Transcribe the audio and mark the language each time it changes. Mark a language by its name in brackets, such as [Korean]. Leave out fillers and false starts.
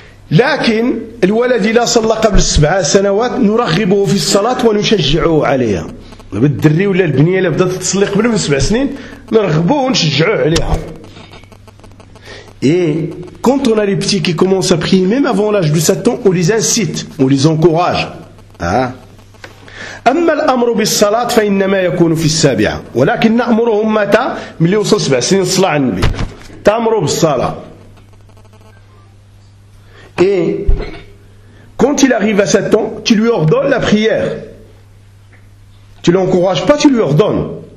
[Arabic] لكن الولد لا صلى قبل 7 سنوات نرغبه في الصلاة ونشجعه عليها. الدري ولا البنية اللي بدأت تصلي قبل 7 سنين نرغبه ونشجعه عليها. [French] Et quand on a les petits qui commencent à prier même avant l'âge de 7 ans, on les incite, on les encourage. [Arabic] أما الأمر بالصلاة فإنما يكون في السابعة. ولكن نأمرهم متى؟ من اللي وصل 7 سنين صلى على النبي. تأمروا بالصلاة. [French] Et quand il arrive à 7 ans, tu lui ordonnes la prière. Tu ne l'encourages pas, tu lui ordonnes.